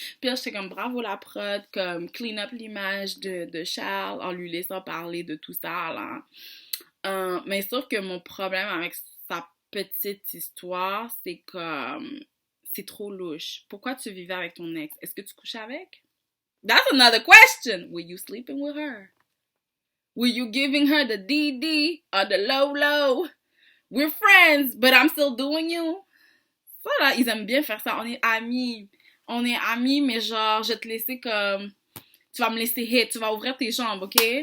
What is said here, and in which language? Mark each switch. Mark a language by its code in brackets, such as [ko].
[fr] Puis là, j'étais comme, bravo la prod, comme, [en] clean up [fr] l'image de Charles en lui laissant parler de tout ça, là. Mais sauf que mon problème avec sa petite histoire, c'est comme, c'est trop louche. Pourquoi tu vivais avec ton ex? Est-ce que tu couchais avec? [en] That's another question! Were you sleeping with her? Were you giving her the DD or the low? We're friends, but I'm still doing you. [fr] Ça, là, ils aiment bien faire ça. On est amis. On est amis, mais genre, je vais te laisser comme... Tu vas me laisser hit. Tu vas ouvrir tes jambes, OK?